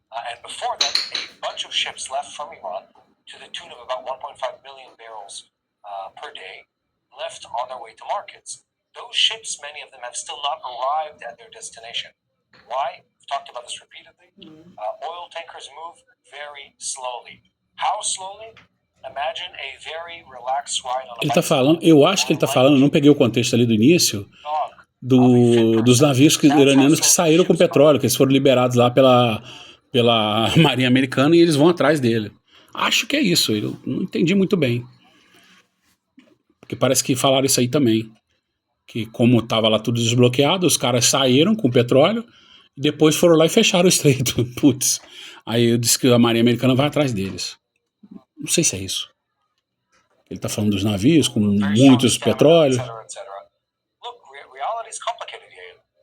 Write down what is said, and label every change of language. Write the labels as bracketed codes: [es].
[en] And before that, a bunch of ships left from Iran to the tune of about 1.5 million barrels per day left on their way to markets. Those ships, many of them, have still not arrived at their destination. Why? We've talked about this repeatedly. Oil tankers move very slowly. How slowly? Imagine a very relaxed ride on a [pt] Ele tá falando, eu acho que ele tá falando, não peguei o contexto ali do início, dos navios iranianos que saíram com petróleo, que eles foram liberados lá pela Marinha Americana e eles vão atrás dele. Acho que é isso, eu não entendi muito bem. Porque parece que falaram isso aí também. Que como estava lá tudo desbloqueado, os caras saíram com o petróleo e depois foram lá e fecharam o estreito. Putz. Aí eu disse que a Marinha Americana vai atrás deles. Não sei se é isso. Ele está falando dos navios com muitos petróleos. [en] Look, reality is complicated here.